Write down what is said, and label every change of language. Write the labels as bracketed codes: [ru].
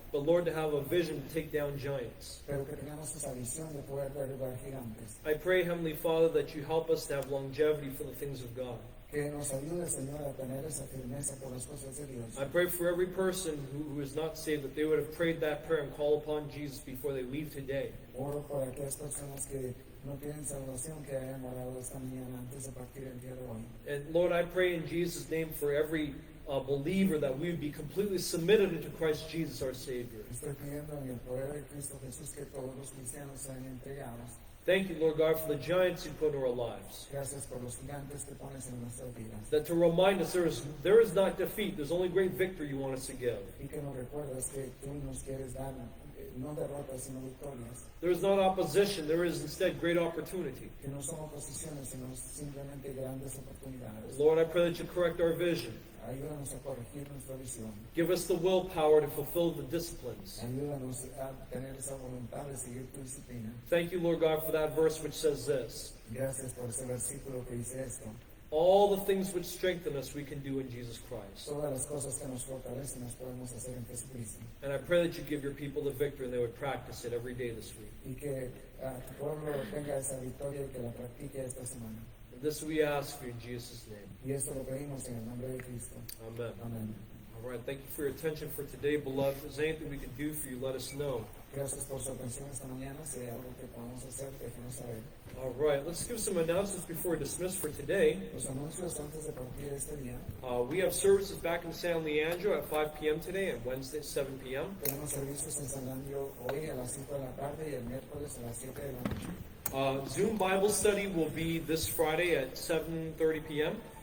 [en] but Lord, to have a vision to take down giants. [es] pero que tengamos esa visión de poder derribar gigantes. [en] I pray, Heavenly Father, that you help us to have longevity for the things of God. [es] Que nos ayude, Señor, a tener esa firmeza por las cosas de Dios. [en] I pray for every person who is not saved that they would have prayed that prayer and call upon Jesus before they leave today. [es] Oro por aquellas personas que no tienen salvación, que hayan orado esta mañana antes de partir el día de hoy. [en] And Lord, I pray in Jesus' name for every believer that we would be completely submitted into Christ Jesus, our Savior. [es] Estoy pidiendo en el poder de Cristo Jesús que todos los cristianos sean entregados. [en] Thank you, Lord God, for the giants you put in our lives. [es] Gracias por los gigantes que pones en nuestras vidas. [en] That to remind us there is not defeat, there's only great victory you want us to give. [es] Y que nos recuerdas que tú nos quieres dar no derrotas sino victorias. [en] There is not opposition, there is instead great opportunity. [es] Que no son oposiciones sino simplemente grandes oportunidades. [en] Lord, I pray that you correct our vision. [es] Ayúdanos a corregir nuestra visión. [en] Give us the willpower to fulfill the disciplines. [es] Ayúdanos a tener esa voluntad de seguir tu disciplina. [en] Thank you, Lord God, for that verse which says this. [es] Gracias por ese versículo que dice esto. [en] All the things which strengthen us we can do in Jesus Christ. [es] Todas las cosas que nos fortalecen las podemos hacer en Jesucristo. [en] And I pray that you give your people the victory and they would practice it every day this week. [es] Y que tu pueblo tenga esa victoria y que la practique esta semana. [en] And this we ask in Jesus' name. [es] Y esto lo pedimos en el nombre de Cristo. [en] Amen. [es] Amén. [en] All right, thank you for your attention for today, beloved. If there's anything we can do for you, let us know. [es] Gracias por su atención esta mañana. Si hay algo que podamos hacer, déjenos saber. [en] All right, let's give some announcements before we dismiss for today. [es] Los anuncios antes de partir este día. [en] We have services back in San Leandro at 5 p.m. today and Wednesday at 7 p.m. [es] Tenemos servicios en San Leandro hoy a las 5 de la tarde y el miércoles a las 7 de la noche. [en] Zoom Bible study will be this Friday at 7:30 p.m.